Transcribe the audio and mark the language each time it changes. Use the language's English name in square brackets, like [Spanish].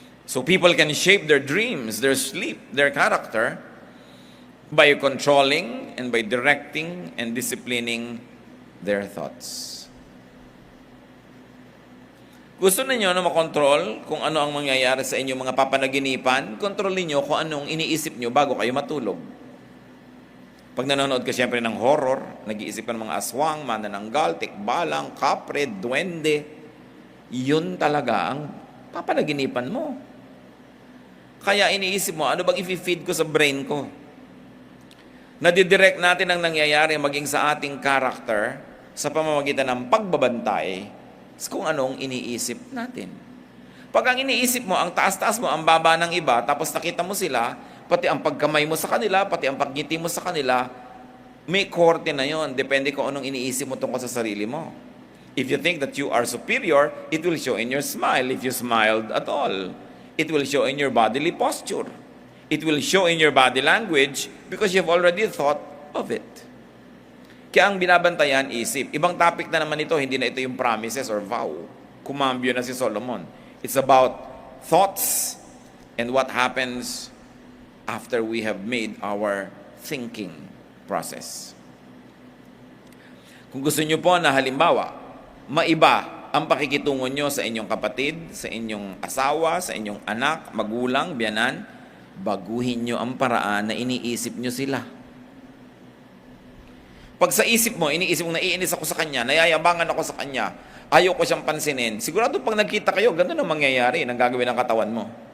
[English] So people can shape their dreams, their sleep, their character by controlling and by directing and disciplining their thoughts. [Filipino] Gusto niyo na makontrol kung ano ang mangyayari sa inyong mga papanaginipan? Kontrolin niyo kung anong iniisip niyo bago kayo matulog. Pag nanonood ka siyempre ng horror, nag-iisip ka ng mga aswang, manananggal, tikbalang, kapre, duwende, yun talaga ang papanaginipan mo. Kaya iniisip mo, ano bang i-feed ko sa brain ko? Nadidirect natin ang nangyayari maging sa ating character sa pamamagitan ng pagbabantay kung anong iniisip natin. Pag ang iniisip mo, ang taas-taas mo, ang baba ng iba, tapos nakita mo sila, pati ang pagkamay mo sa kanila, pati ang pagngiti mo sa kanila, may korte na yon. Depende kung anong iniisip mo tungkol sa sarili mo. [English] If you think that you are superior, it will show in your smile. If you smiled at all, it will show in your bodily posture. It will show in your body language because you've already thought of it. [Filipino] Kaya ang binabantayan, isip. Ibang topic na naman ito, hindi na ito yung [English] promises or vow. [Filipino] Kumambyo na si Solomon. [English] It's about thoughts and what happens after we have made our thinking process. [Filipino] Kung gusto nyo po na halimbawa, maiba ang pakikitungo nyo sa inyong kapatid, sa inyong asawa, sa inyong anak, magulang, biyanan, baguhin nyo ang paraan na iniisip nyo sila. Pag sa isip mo, iniisip mo, naiinis ako sa kanya, nayayabangan ako sa kanya, ayaw ko siyang pansinin, sigurado pag nagkita kayo, ganun ang mangyayari ng gagawin ng katawan mo.